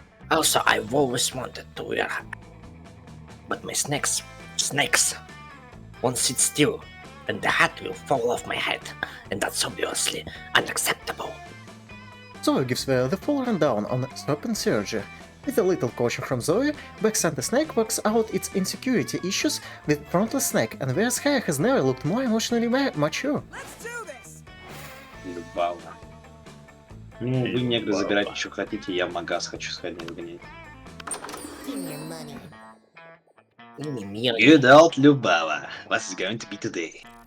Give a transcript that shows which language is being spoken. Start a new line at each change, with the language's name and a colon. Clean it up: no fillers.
English: Also, I've always wanted to wear, but my snakes won't sit still, and the hat will fall off my head, and that's obviously unacceptable. Zoe gives the full rundown on serpent surgery. With a little coaching from Zoe, Backsanta Snake works out its insecurity issues with frontless snake, and Vera's hair has never looked more emotionally mature.
Russian: Любава. Ну, вы негры забирать что хотите, я в магаз хочу сходить гонять.
English: Good old Любава. What's it going to be today?